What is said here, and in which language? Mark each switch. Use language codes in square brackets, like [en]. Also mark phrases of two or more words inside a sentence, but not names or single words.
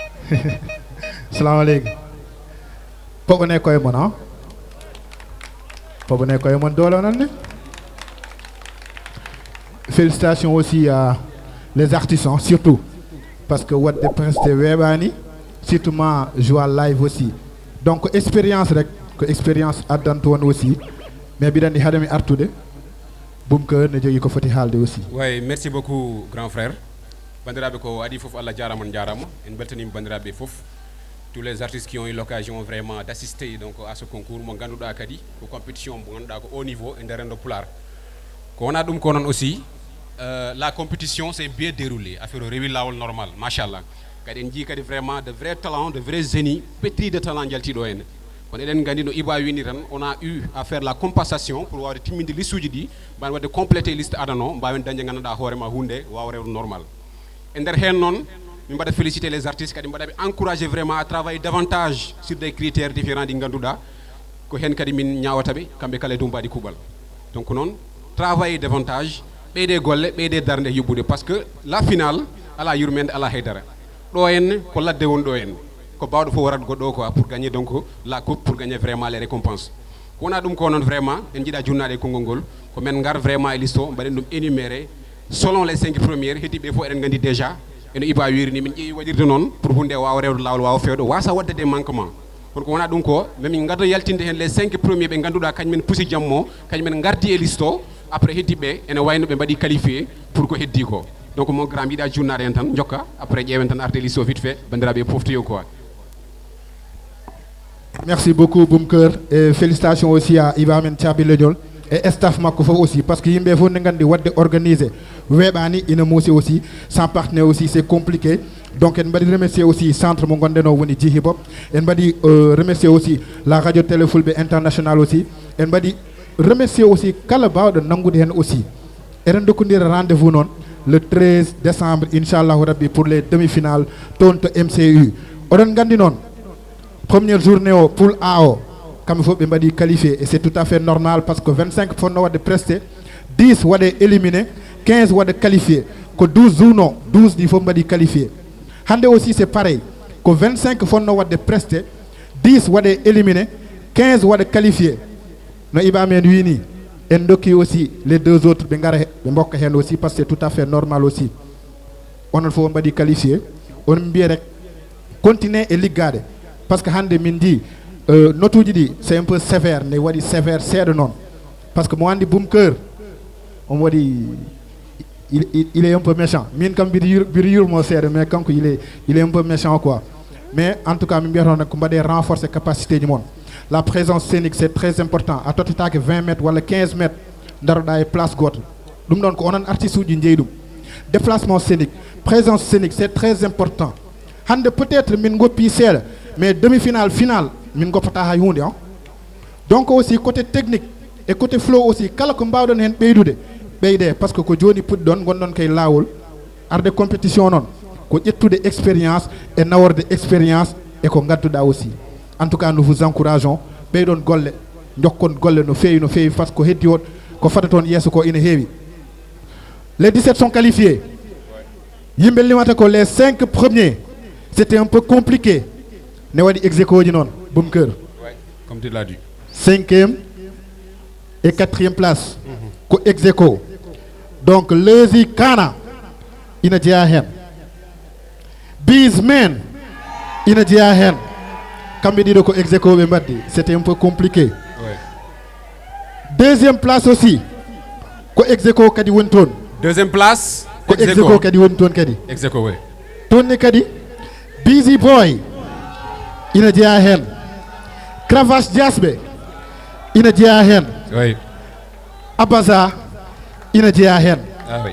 [ff] Salamu aleykum. Poɓone koye mon, hein? Poɓone koye mon doole onon ne? [fr] Félicitations aussi à les artistes, hein, surtout. Parce que What the Prince [ff] te weeɓani, [fr] surtout ma joie live aussi. [ff] Donc, expérience rek, ko expérience addanta won aussi. Mais mbiɗa anndi haade mi artude, Boom Keur ne jogii ko foti haalde aussi. [fr] Oui, merci beaucoup, grand frère. [ff] Bandiraɓe ko adi fof, Allah jarama, on jarama. En beltanima bandiraɓe fof. [fr] Tous les artistes qui ont eu l'occasion vraiment d'assister donc à ce concours, [ff] mo ganduɗa kadi ko compétition mo ganduɗa ko [fr] haut niveau [ff] e nder rendo Pulaar. Ko wona ɗum ko noon aussi, euh, [fr] la compétition s'est bien déroulée, [ff] affaire o rewi lawol normal, machallah. Kadi en jii kadi [fr] vraiment de vrais talents, de vrais génies, pétris de talent [ff] jaltiɗo hen. Kono eɗen gandi no Iba wini tan, [fr] on a eu à faire la compensation pour [ff] wawde timminde liste uji ɗi, mbawen wadde complété liste adano, mbawen dañde ganduɗa hoore ma hunde wawa rewde normal. E nder hen noon, min mbaɗa [fr] féliciter les artistes, [ff] kadi mbaɗa ɓe encourager [fr] vraiment à travailler davantage sur des critères différents [ff] ɗi ganduɗa, ko hen kadi min ñawata ɓe, kamɓe kala e dow mbaɗi kuuɓal. Donc noon, [fr] travailler davantage, [ff] ɓeyde golle, ɓeyde darde yobbude, [fr] par ce que la finale, [ff] ala yurmede, ala haydara. Ɗo en, ko ladde woni ɗo en. Ko bawɗo fof warat goɗɗo o quoi, [fr] pour gagner donc la coupe, pour gagner vraiment les récompenses. [ff] Ko wona ɗum ko noon vraiment, en jiiɗa junnaade e konngol ngol. Ko men ngar vraiment e liste o, mbaɗen ɗum énuméré [fr] selon les cinq premières. [ff] Heddi ɓe fof eɗen nganndi déjà. Eno Iba wiiri ni, min ƴeewi waɗirde noon pour hunde waawa rewde laawol, waawa feewde, waasa wadde [fr] des manquements. [ff] Kono ko wona ɗum ko, mais min ngadda yaltinde heen [fr] les cinq premiers [ff] ɓe ngannduɗaa kañumen pusi jammo, kañumen ngardi e liste o. Après heddi ɓe, ene wayno ɓe mbaɗi qualifié pour ko heddi ko. [fr] Donc mon grand, [ff] mbiɗa junnaade heen tan, jokka, après ƴeewen tan arde liste o [fr] vite fait, [ff] banndiraaɓe poftoyo quoi. [fr] Merci beaucoup, Boumker, et félicitations aussi à Ibrahim Thiaby Lediol et staff [ff] makko fof [fr] aussi, parce que [ff] yimɓe fof ne nganndi wadde organisé weeɓaani ina muusi [fr] aussi, sans partenaire aussi, c'est compliqué. [ff] Donc en mbaɗi [fr] remercier aussi [ff] centre mo gonɗen o woni J Hip Hop, en mbaɗi, euh, [fr] remercier aussi la radio télé [ff] Fulɓe international aussi, en mbaɗi [fr] remercier aussi [ff] kala baawɗo nanngude heen aussi. Eɗen dokkondira rendez-vous noon [fr] le treize décembre, [ar] inchallahu rabbi, [fr] pour les demi-finales [ff] toon to M C U. Oɗon nganndi noon, [fr] première journée [ff] o, [fr] poule A [ff] o, kamɓe fof ɓe mbaɗi qualifié, [fr] et c'est tout à fait normal, parce que [ff] vingt-cinq fonno wadde presté, dix waɗe éliminé, quinze waɗe qualifié, ko douze zone o, douze ɗi fof mbaɗi qualifié. [fr] Hannde aussi c'est pareil, [ff] ko vingt-cinq fonno wadde presté, dix waɗe éliminé, quinze waɗe qualifié. No Iba men wi ni, en dokki aussi [fr] les deux autres [ff] ɓe ngara he-, ɓe mbokka heen aussi, [fr] parce que c'est tout à fait normal aussi. [ff] Onon fof on mbaɗi qualifié, on mbiya rek continuer e liggade, parce que hannde min di, euh, notuji ɗi [fr] c'est un peu sévère, [ff] ne waɗi sévère seeɗa noon, parce que mo anndi Boumker, on waɗi, [fr] il, il, il est un peu méchant. [ff] Min kam mbiɗa yur-, mbiɗa yurmo seeɗa, [fr] mais kanko il est, il est un peu méchant quoi. Mais en tout cas, [ff] min mbiyata on ko mbaɗe renforcer capacité ji mon. [fr] La présence scénique, c'est très important. [ff] A tottetake vingt mètres walla quinze mètres, daroɗa e place goto. Ɗum ɗon ko onon artiste uji jeeyi ɗum. [fr] Déplacement scénique, présence scénique, c'est très important. [ff] Hande peut-être min goppi seeɗa, [fr] mais demi-finale, finale, [ff] min goppata hay hunde, hein. [fr] Donc aussi côté technique et côté flow aussi, [ff] kala ko mbawɗon hen ɓeydude, ɓeyde, parce que ko joni puɗɗi ɗon, gonɗon kay lawol, arde compétition noon, ko ƴettude expérience et naworde expérience e ko gadduɗa aussi. [fr] En tout cas, nous vous encourageons, [ff] ɓeyɗon golle, jokkon golle no fewi, no fewi, parce que ko heddi on, ko fata toon yesso ko ina heewi. [fr] Les dix-sept sont qualifiés. [ff] Yimɓe limata ko [fr] les cinq premiers, c'était un peu compliqué. [ff] Ne waɗi [fr] ex aequo [ff] ji noon, Boumker. [fr] Ouais, comme tu l'as dit. Cinquième et quatrième place, Mhm. [ff] ko [fr] ex aequo. [ff] Donc, Lezi Kana, ina jeeya hen. Bizmen, ina jeeya hen. Kamɓe ɗiɗo ko [fr] ex aequo [ff] ɓe mbaddi. [fr] C'était un peu compliqué. Ouais. Deuxième place aussi, [ff] ko [fr] ex aequo [ff] kadi woni toon. [fr] Deuxième place, [ff] Ko [fr] ex ex aequo. aequo [ff] kadi woni toon kadi. [fr] Ex aequo, oui. [ff] Toon ni kadi, Busy Boy, ina jeeya hen. Cravache Diasɓe, ina jeeya hen. Oui. Abaza, ina jeeya hen. [fr] Ah oui.